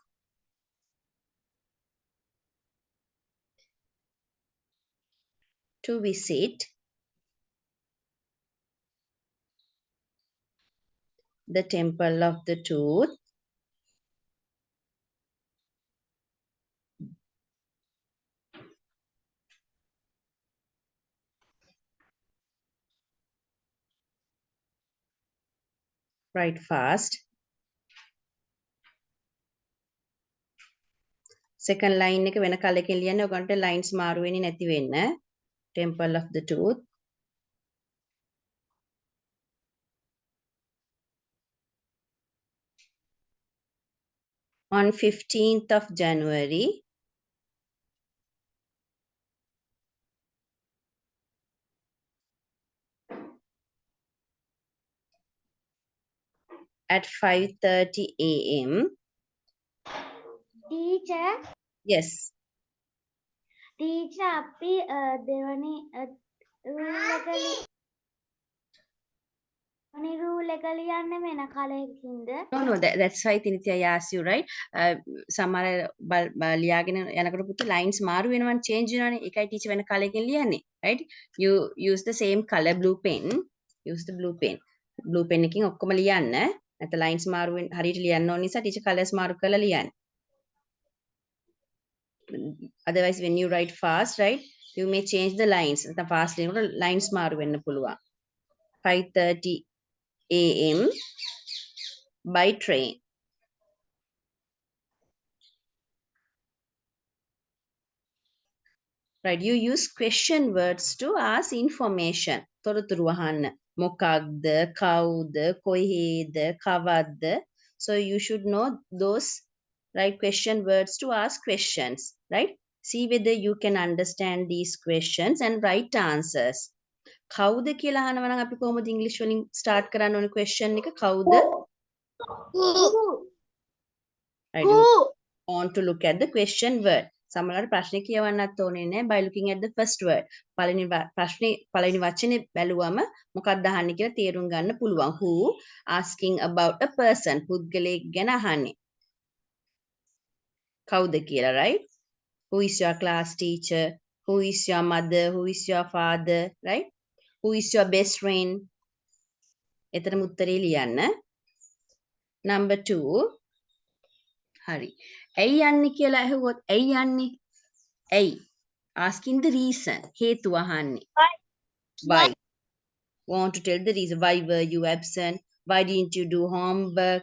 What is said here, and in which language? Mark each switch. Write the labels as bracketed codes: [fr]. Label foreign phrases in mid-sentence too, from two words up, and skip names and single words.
[en] to visit the temple of the tooth write fast second line [si] එක වෙන කලකින් ලියන්න ඔයගොල්ලන්ට lines මාරු වෙන්නේ නැති වෙන්න [en] temple of the tooth on 15th of January at 5:30 a.m. Teacher. Yes. [si] Teacher අපි දෙවනි rule එක ලියන්න වෙන කලකින්ද [en] No, that's why Tinitya I asked you, right? [si] සමහර ලියාගෙන යනකොට පුතේ lines මාරු වෙනවනේ change වෙනවනේ. ඒකයි teacher වෙන කලකින් ලියන්නේ, [en] right? You use the same color blue pen. Use the blue pen. Blue pen එකකින් [si] ඔක්කොම ලියන්න. නැත්නම් lines මාරු වෙන හරියට ලියන්න ඕන නිසා [en] teacher colors [si] මාරු කරලා ලියන්න. [en] Otherwise when you write fast, right? You may change the lines. [si] නැත්නම් fast ලියනකොට lines මාරු වෙන්න පුළුවන්. 5:30 a.m. [en] by train. Right, you use question words to ask information. [si] තොරතුරු අහන්න. මොකක්ද, කවුද, කොහේද, කවද්ද. [en] So you should know those right question words to ask questions, right? See whether you can understand these questions and write answers. [si] කවුද කියලා අහනවා නම් අපි කොහොමද ඉංග්‍රීසි වලින් start කරන්න ඕනේ question එක? කවුද? [en] Who? I do want to look at the question word. [si] සමහරවිට ප්‍රශ්නේ කියවන්නත් ඕනේ නැහැ [en] by looking at the first word. [si] පළවෙනි වචනේ බැලුවම මොකක්ද අහන්නේ කියලා තේරුම් ගන්න පුළුවන්. [en] Who asking about a person. [si] පුද්ගලයෙක් ගැන අහන්නේ. කවුද කියලා, [en] right? Who is your class teacher? Who is your mother? Who is your father? Right? Who is your best friend? [si] එතරම් උත්තරේ ලියන්න. Number 2. හරි. ඇයි යන්නේ කියලා ඇහුවොත් ඇයි යන්නේ? ඇයි? [en] Asking the reason. [si] හේතුව අහන්නේ. [en] Why? Want to tell the reason. Why were you absent? Why didn't you do homework?